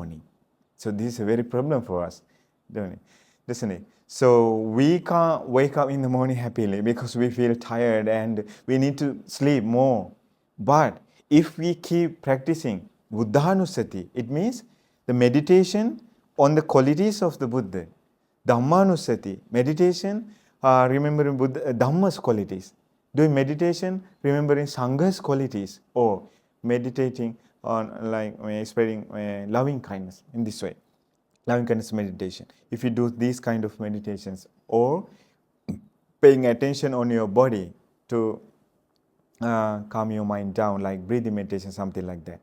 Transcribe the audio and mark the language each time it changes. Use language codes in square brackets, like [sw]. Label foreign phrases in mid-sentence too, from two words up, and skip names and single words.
[en] So this is a very problem for us, doesn't it? So we can't wake up in the morning happily because we feel tired and we need to sleep more. But if we keep practicing Buddha-Anussati, it means the meditation on the qualities of the Buddha. Dhamma-Anussati, meditation remembering Buddha, Dhamma's qualities. Doing meditation remembering Sangha's qualities, or meditating on spreading loving kindness in this way. Loving kindness meditation. If you do these kind of meditations, or paying attention on your body to calm your mind down, like breathing meditation, something like that.